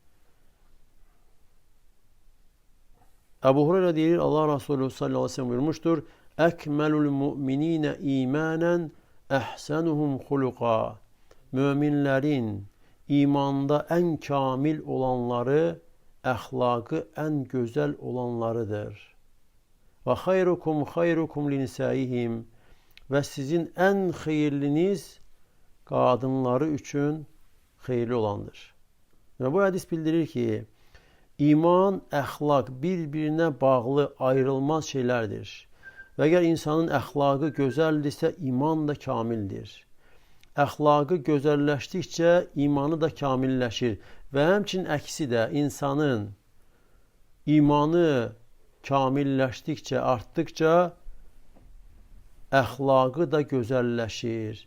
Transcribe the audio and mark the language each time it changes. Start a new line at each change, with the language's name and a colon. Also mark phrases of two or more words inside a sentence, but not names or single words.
Azerbaijani: Əbu Hureyra deyir, Allah Resulü
Arabic: صلى الله عليه وسلم
Azerbaijani: buyurmuşdur,
Arabic: أكمل المؤمنين إيمانا أحسنهم خلقا.
Azerbaijani: Möminlərin imanda ən kamil olanları, əxlaqı ən gözəl olanlarıdır.
Arabic: وخيركم لنسائهم.
Turkish: Ve sizin en hayırlınız kadınları üçün hayırlı olandır.
Azerbaijani: Ve bu hadis bildirir ki iman, əxlaq bir-birinə bağlı ayrılmaz şeylərdir. Və əgər insanın əxlaqı gözəldirsə, iman da kamildir. Əxlaqı gözəlləşdikcə imanı da kamilləşir. Və həmçinin əksi də insanın imanı kamilləşdikcə, artdıkca əxlaqı da gözəlləşir.